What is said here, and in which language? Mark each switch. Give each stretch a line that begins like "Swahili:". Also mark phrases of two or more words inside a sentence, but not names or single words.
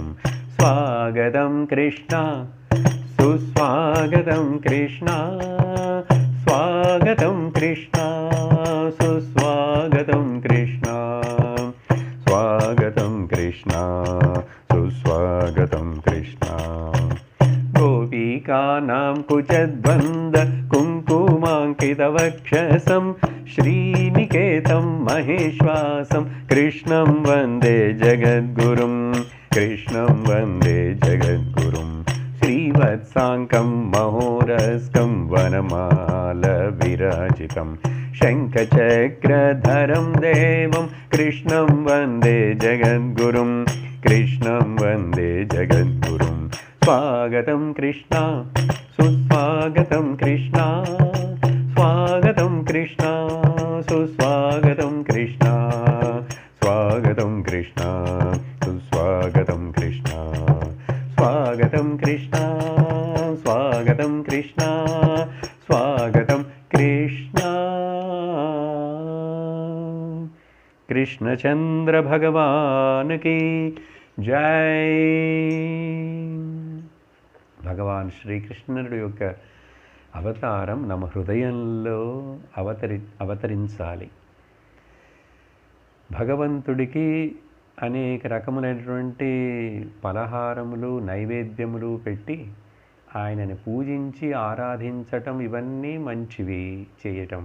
Telugu: స్వాగతం కృష్ణ, సుస్వాగతం కృష్ణ, స్వాగతం కృష్ణ, సుస్వాగతం కృష్ణ, స్వాగతం కృష్ణ, సుస్వాగతం కృష్ణ.
Sanskrit: గోపీకానాం కుచద్వంద वक्षसं श्रीनिकेतं महेश्वासं कृष्णं वन्दे जगद्गुरुं कृष्णं वन्दे जगद्गुरुं श्रीवत्साङ्कं महोरस्कं वनमालविराजितं शङ्खचक्रधरं देवं कृष्णं वन्दे जगद्गुरुं कृष्णं वन्दे जगद्गुरुं स्वागतं कृष्ण सुस्वागतं कृष्ण स्वागतं कृष्ण सुस्वागतं कृष्ण स्वागतं कृष्ण सुस्वागतं कृष्ण स्वागतं कृष्ण स्वागतं कृष्ण स्वागतं कृष्ण
Hindi: कृष्णचंद्र भगवान की जय।
Telugu: భగవాన్ శ్రీకృష్ణుడి యొక్క అవతారం నమ హృదయంలో అవతరించాలి. భగవంతుడికి అనేక రకములైనటువంటి పలహారములు నైవేద్యములు పెట్టి ఆయనని పూజించి ఆరాధించటం ఇవన్నీ మంచివి చేయటం.